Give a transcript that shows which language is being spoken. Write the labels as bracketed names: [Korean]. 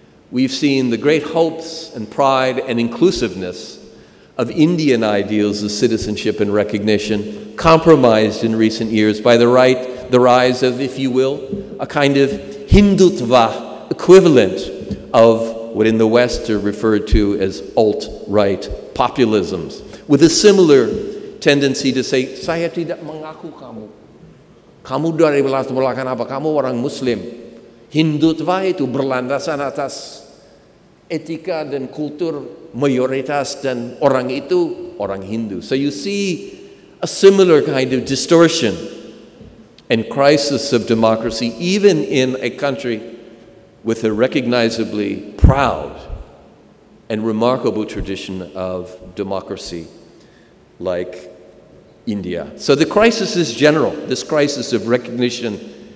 [English] we've seen the great hopes and pride and inclusiveness of Indian ideals of citizenship and recognition compromised in recent years by the rise of, if you will, a kind of Hindutva equivalent of what in the West are referred to as alt-right populisms, with a similar tendency to say, [Indonesian] saya tidak mengaku kamu. Kamu dari belakang apa? Kamu orang Muslim. Hindutva itu berlandasan atas etika dan kultur mayoritas dan orang itu orang Hindu. [English] So you see a similar kind of distortion and crisis of democracy even in a country with a recognizably proud and remarkable tradition of democracy like India. So the crisis is general, this crisis of recognition